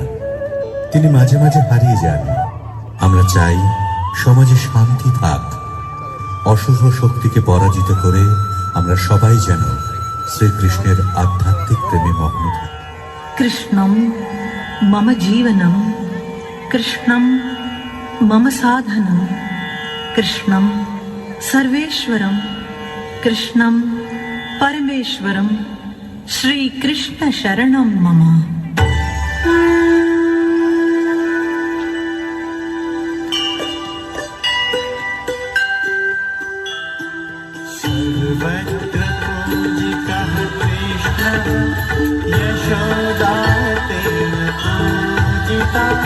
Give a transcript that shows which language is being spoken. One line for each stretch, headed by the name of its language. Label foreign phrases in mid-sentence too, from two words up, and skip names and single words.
Bangla: তিনি মাঝে মাঝে হারিয়ে যান। আমরা চাই সমাজে শান্তি থাক। অশুভ শক্তিকে পরাজিত করে আমরা সবাই যেন শ্রীকৃষ্ণের আধ্যাত্মিক প্রেমে মগ্ন থাকি।
Sanskrit: কৃষ্ণম মম জীবনম, কৃষ্ণম মম সাধনম, কৃষ্ণম सर्वेश्वरम, कृष्णम परमेश्वरम, श्री कृष्ण शरणम मम। सर्वत्र पूजितः कृष्ण, यशोदा तेन पूजिता।